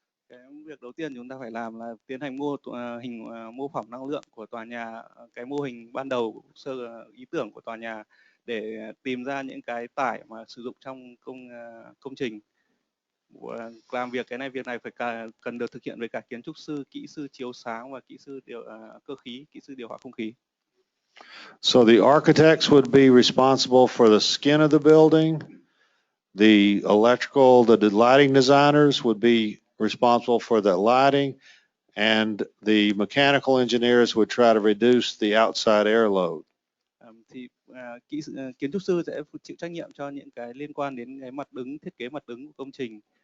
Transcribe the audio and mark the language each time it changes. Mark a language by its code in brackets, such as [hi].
[vi] Cái việc đầu tiên chúng ta phải làm là tiến hành mô phỏng năng lượng của tòa nhà, cái mô hình ban đầu ý tưởng của tòa nhà, để tìm ra những cái tải mà sử dụng trong công trình. Làm việc này phải cần được thực hiện với cả kiến trúc sư, kỹ sư chiếu sáng và kỹ sư cơ khí, kỹ sư điều hòa không khí. [en] So the architects would be responsible for the skin of the building. The lighting designers would be responsible for the lighting, and the mechanical engineers would try to reduce the outside air load. [vi] Thì kiến trúc sư sẽ chịu trách nhiệm cho những cái liên quan đến cái mặt đứng, thiết kế mặt đứng của công trình.